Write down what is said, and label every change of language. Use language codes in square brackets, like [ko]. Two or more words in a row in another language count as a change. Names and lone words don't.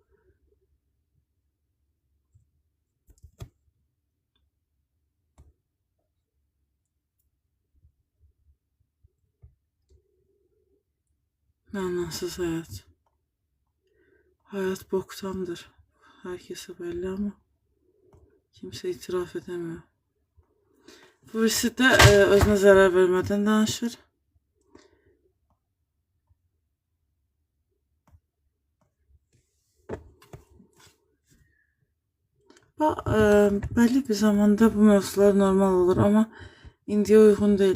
[az] Mənasız hayat. [tr] Hayat boktandır. Herkese belli ama kimse itiraf edemiyor. [az] Birisi də özünə zərər vermədən danışır. [tr] Belli bir zamanda bu mövzular normal olur ama [az] indiyə uyğun deyil.